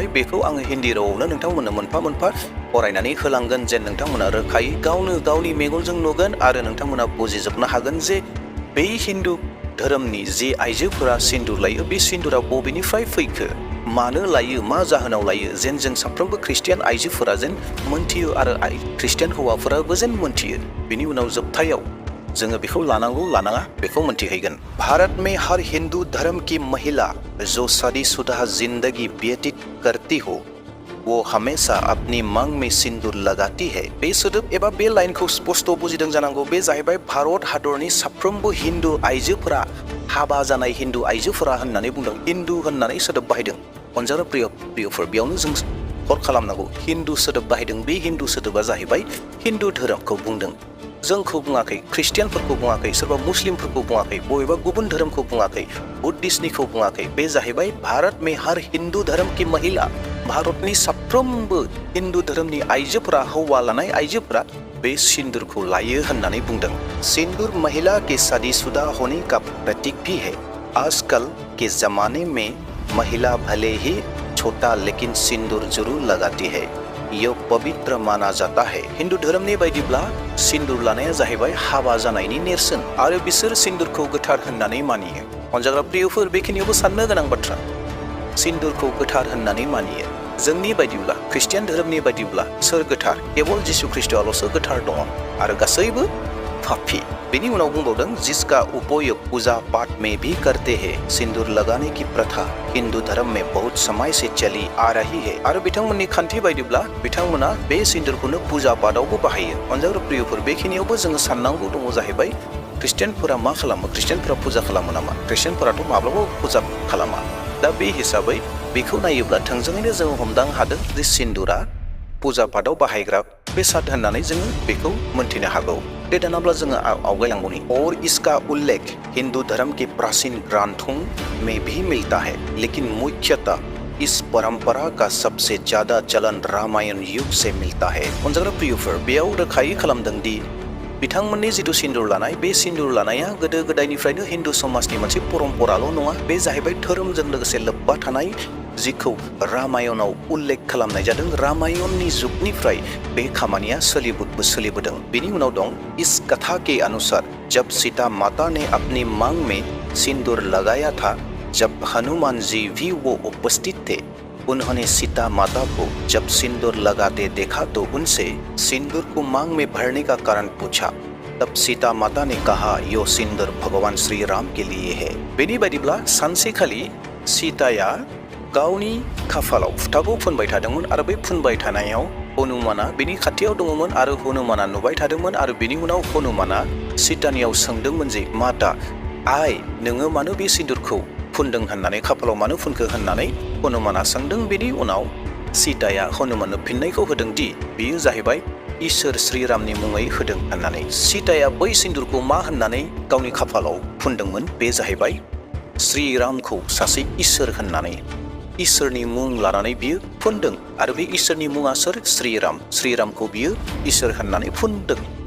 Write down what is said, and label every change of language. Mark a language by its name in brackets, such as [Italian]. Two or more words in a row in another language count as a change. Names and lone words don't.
[Bodo] बेखौ आङो हिन्दी रावआवनो नोंथांमोननो मोनफा मोनफा फरायनानै होलांगोन, जेन नोंथांमोना रोखायै गावनो गावनि मेगनजों नुगोन आरो नोंथांमोना बुजिजोबनो हागोन जे बे हिन्दु धोरोमनि जे आइजोफोरा सिन्दुर लायो, बे सिन्दुरा बबेनिफ्राय फैखो, मानो लायो, मा जाहोनाव लायो, जेन जों साफ्रोमबो ख्रिस्टियान आइजोफोरा जेन मोनथियो आरो ख्रिस्टियान हौवाफोराबो जेन मोनथियो। बिनि उनाव जोबथायाव जोङो बेखौ लानांगौ लानाङा बेखौ मोनथिहैगोन। [Hindi] भारत में हर हिंदू धर्म की महिला जो शादीशुदा जिंदगी व्यतीत करती हो, वो हमेशा अपनी मांग में सिंदूर लगाती है। [Bodo] बे सोदोब एबा बे लाइनखौ स्पष्ट बुजिदों जानांगौ। बे जाहैबाय भारत हादरनि साफ्रोमबो हिन्दु आइजोफोरा, हाबा जानाय हिन्दु आइजोफोरा होननानै बुंदों, हिन्दु होननानै सोदोब बाहायदों। अनजाग्रा प्रियफोर, बेयावनो जों हर खालामनांगौ, हिन्दु सोदोब बाहायदों। बे हिन्दु सोदोबा जाहैबाय हिन्दु धोरोमखौ बुंदों, जोंखौ बुङाखै, ख्रिस्टियानफोरखौ बुङाखै, सोरबा मुस्लिमफोरखौ बुङाखै, बबेबा गुबुन धोरोमखौ बुङाखै, बुद्धिस्टनिखौ बुङाखै। बे जाहैबाय [Hindi] भारत में हर हिंदू धर्म की महिला, [Bodo] भारतनि साफ्रोमबो हिन्दु धोरोमनि आइजोफोरा, हौवा लानाय आइजोफोरा बे सिन्दुरखौ लायो होननानै बुंदों। [Hindi] सिंदूर महिला के शादीशुदा होने का प्रतीक भी है। आजकल के जमाने में महिला भले ही छोटा लेकिन सिंदूर जरूर लगाती है, यह पवित्र माना जाता है। [Bodo] हिन्दु धोरोमनि बायदिब्ला सिन्दुर लानाया जाहैबाय हाबा जानायनि नेरसोन आरो बिसोर सिन्दुरखौ गोथार होननानै मानियो। अनजाग्रा प्रियफोर, बेखिनियावबो साननो गोनां बाथ्रा, सिन्दुरखौ गोथार होननानै मानियो। जोंनि बायदिब्ला, ख्रिस्टियान धोरोमनि बायदिब्ला सोर गोथार? केवल जिसु ख्रिस्ट'आल'सो गोथार दङ आरो गासैबो पापी। बेनि उनाव बुंबावदों, [Hindi] जिसका उपयोग पूजा पाठ में भी करते हैं। सिंदूर लगाने की प्रथा हिंदू धर्म में बहुत समय से चली आ रही है। [Bodo] आरो बिथांमोननि खान्थि बायदिब्ला बिथांमोना बे सिन्दुरखौनो पूजा पाठआवबो बाहायो। अनजाग्रा प्रियफोर, बेखिनियावबो जोङो साननांगौ दङ जाहैबाय, ख्रिस्टियानफोरा मा खालामो? ख्रिस्टियानफोरा फुजा खालामो नामा? ख्रिस्टियानफोराथ' माब्लाबाबो फुजा खालामा। दा बे हिसाबै बेखौ नायोब्ला थोंजोङैनो जोङो हमदां हादों जे सिन्दुरा फुजा पाठआव बाहायग्रा बेसाद होननानै जोङो बेखौ मोनथिनो हागौ। दे दानाब्ला जोङो आवगायलांगौनि। [Hindi] और इसका उल्लेख हिंदू धर्म के प्राचीन ग्रंथों में भी मिलता है, लेकिन मुख्यतः इस परंपरा का सबसे ज्यादा चलन रामायण युग से मिलता है। [Bodo] अनजाग्रा प्रियफोर, बेयाव रोखायै खालामदों दि बिथांमोननि जिथु सिन्दुर लानाय बे सिन्दुर लानाया गोदो गोदायनिफ्रायनो हिन्दु समाजनि मोनसे परम्पराल' नङा बे जाहैबाय धोरोमजों लोगोसे लोब्बा थानाय जिखौ रामायणाव उल्लेख खालामनाय जादों रामायणनि जुगनिफ्राय बे खामानिया सोलिबोदों बेनि उनाव दं [Hindi] इस कथा के अनुसार जब सीता माता ने अपनी मांग में सिंदूर लगाया था जब हनुमान जी भी वो उपस्थित थे उन्होंने सीता माता को जब सिंदूर लगाते देखा तो उनसे सिंदूर को मांग में भरने का कारण पूछा तब सीता माता ने कहा यो सिंदूर भगवान श्री राम के लिए है [Bodo] बेनि बायदिब्ला सानसेखालि सीताया गावनि खाफालाव फुथाखौ फुनबाय थादोंमोन आरो बे फुनबाय थानायाव हनुमाना बेनि खाथियाव दङमोन आरो हनुमाना नुबाय थादोंमोन आरो बेनि उनाव हनुमाना सीतानियाव सोंदोंमोन जे माता आइ नोङो मानो बे सिन्दुरखौ फुनदों होननानै खाफालाव मानो फुनखो होननानै हनुमाना सोंदों बेनि उनाव सीताया हनुमाननो फिननायखौ होदों दि बेयो जाहैबाय इसोर श्रीरामनि मुङै होदों होननानै सीताया बै सिन्दुरखौ मा होननानै गावनि खाफालाव फुनदोंमोन बे जाहैबाय श्रीरामखौ सासे इसोर होननानै इसोरनि मुं लानानै बियो फुनदों आरो बे इसोरनि मुङा सोर श्रीरामखौ बियो इसोर होननानै फुनदों